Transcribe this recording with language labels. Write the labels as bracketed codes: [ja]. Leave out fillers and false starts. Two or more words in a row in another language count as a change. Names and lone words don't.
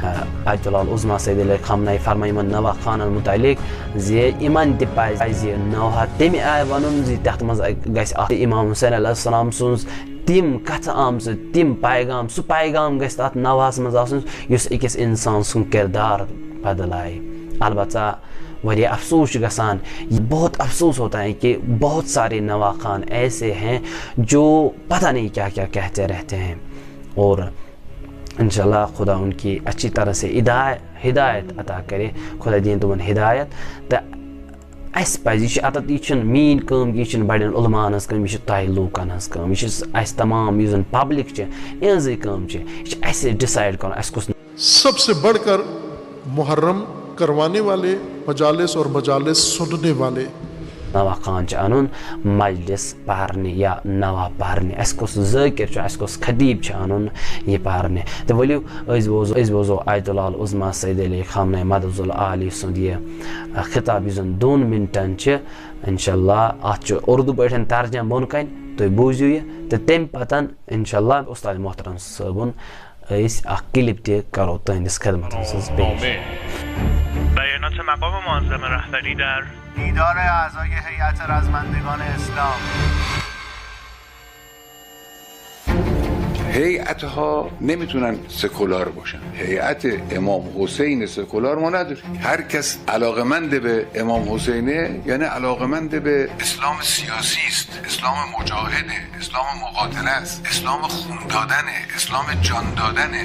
[ks] آیت اللہ العظمی سید علی خامنہ فرمٲے یِمن نوا خانن متعلق زِ یِمن تہِ پزِ نوحہ تمہِ آیہِ ونُن زِ تتھ منٛز گژھِ اکھ امام حسین [ar] علیہ السلام [ks] سٕنٛز تِم کتھٕ آمژٕ، تِم پیغام، سُہ پیغام گژھِ تتھ نوحس منٛز آسُن یُس أکِس انسان سُنٛد کردار بدلایہِ۔ البتہ واریاہ افسوس چھُ گژھان، [ur] بہت افسوس ہوتا ہے کہ بہت سارے نوا خان ایسے ہیں جو پتہ نہیں کیا کیا کہتے رہتے ہیں، اور انشاءاللہ خدا ان کی اچھی طرح سے ہدایت عطا کرے، [ks] خدا دین تمن ہدایت۔ تہٕ اسہِ پزِ یہِ چھِ اتتھ یہِ چھُنہٕ میٛٲنۍ کٲم، یہِ چھُنہٕ بڑٮ۪ن علماءن ہٕنٛز کٲم، یہِ چھِ تۄہہِ لوٗکن ہٕنٛز کٲم، یہِ چھِ اسہِ تمام یُس زن پبلک چھِ یِہنٛزٕے کٲم چھِ، یہِ چھِ اسہِ ڈِسایڈ کرُن اسہِ کُس۔ [ur] سب سے بڑھ کر محرم کروانے والے، مجالس اور مجالس سننے والے [ks] نوا خان چھُ انُن مجلس پرنہِ یا نوا پرنہِ، اسہِ کُس ذٲکر چھُ، اسہِ کُس خطیب چھُ انُن یہِ پرنہِ۔ تہٕ ؤلِو أسۍ بوزو آیت اللہ العظمی سید علی خامنہ مدظع العالی سُنٛد یہِ خطاب یُس زن 2 منٹن چھِ، انشاءاللہ اتھ چھُ اردو پٲٹھۍ ترجمہ بۄن کَنہِ، تُہۍ بوٗزِو یہِ، تہٕ تمہِ پتہٕ انشاءاللہ استاد محترم صٲبُن أسۍ اکھ کلپ تہِ کرو تُہنٛدِس خدمتس منٛز پیش۔ [fa] بیانات مقام معظم رهبری در دیدار اعضای هیئت رزمندگان اسلام. هیئت‌ها نمیتونن سکولار باشن. هیئت امام حسین سکولار ما نداریم. هر کس علاقمند به امام حسینه یعنی علاقمند به اسلام سیاسی است، اسلام مجاهده، اسلام مقاتله است، اسلام خون دادنه، اسلام جان دادنه.